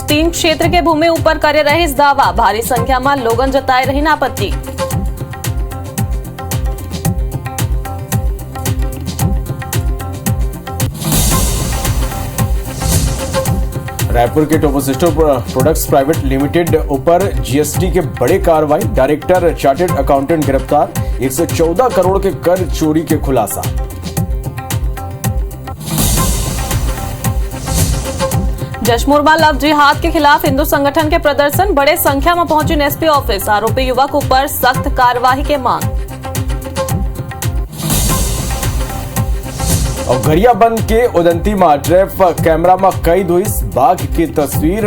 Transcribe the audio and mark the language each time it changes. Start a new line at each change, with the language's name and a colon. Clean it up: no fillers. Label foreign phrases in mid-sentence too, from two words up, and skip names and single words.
Chhattisgarhi: 3 क्षेत्र के भूमि ऊपर करे रहिस दावा। भारी संख्या में लोगन जताए रही आपत्ति। रायपुर के टोपोसिस्टो प्रोडक्ट्स प्राइवेट लिमिटेड ऊपर जीएसटी के बड़े कार्रवाई।
English: director chartered accountant
Chhattisgarhi: गिरफ्तार। 114 करोड़ के कर चोरी के खुलासा। जशपुर में
English: love jihad
Chhattisgarhi: के खिलाफ हिंदू संगठन के प्रदर्शन। बड़े संख्या में पहुंची
English: SP office.
Chhattisgarhi: आरोपी युवक ऊपर सख्त कार्रवाई के मांग। और गरियाबंद के उदंती में
English: trap camera
Chhattisgarhi: में कैद हुई बाघ की तस्वीर।